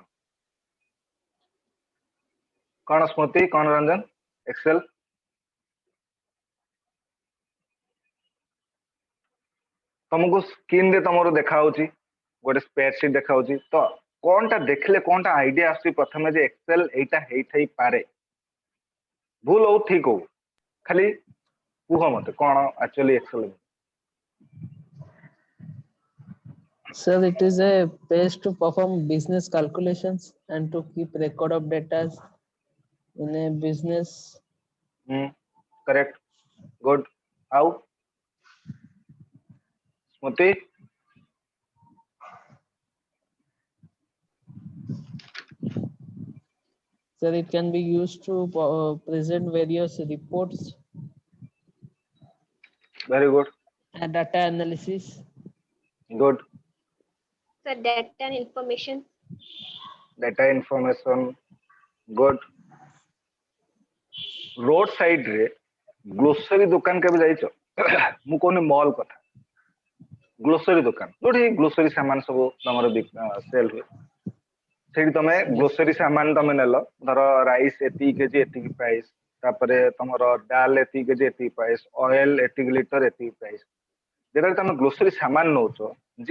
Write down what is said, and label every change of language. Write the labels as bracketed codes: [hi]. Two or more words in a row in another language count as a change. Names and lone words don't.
[or] କୋନ ସ୍ମୃତି କୋନ ରଞ୍ଜନ ଏକ୍ସେଲ ତୁମକୁ ସ୍କ୍ରିନ ଦେ ତୁମର ଦେଖା ହେଉଛି ଗୋଟେ ସ୍ପ୍ରେଡସିଟ ଦେଖା ହେଉଛି ତ କୋନ ତା ଦେଖିଲେ କୋନ ତା ଆଇଡିଆ ଆସୁଛି ପ୍ରଥମେ ଯେ ଏକ୍ସେଲ ଏଟା ହୋଇ ପାରେ ଭୁଲ ହେଉ ଠିକ ହେଉ ଖାଲି କୁହ ମତେ କୋନ ଏକଚୁଆଲି ଏକ୍ସେଲ [en] Sir, it is a place to perform business calculations and to keep record of data in a business. Correct. Good. How? Smriti? Sir, it can be used to present various reports. Very good. And data analysis. Good. सर data and information. Data information. Good. road side [or] ରେ ଗ୍ରୋସରି ଦୋକାନ କୁ ଯାଉଛ ମୁଁ କୋନ ମଲ କଥା ଗ୍ରୋସରି ଦୋକାନ ଯେଉଁଠି ଗ୍ରୋସରି ସାମାନ ସବୁ ତୁମର ସେଲ ହୁଏ ସେଠି ତୁମେ ଗ୍ରୋସରି ସାମାନ ତୁମେ ନେଲ ଧର ରାଇସ ଏତେ କେଜି ଏତେ ପ୍ରାଇସ ତାପରେ ତୁମର ଡାଲି ଏତେ କେଜି ଏତେ ପ୍ରାଇସ ଅଏଲ ଏତେ ଲିଟର ଏତେ ପ୍ରାଇସ ଯେଉଁଟା ତୁମେ ଗ୍ରୋସରି ସାମାନ ନଉଛ ଯେ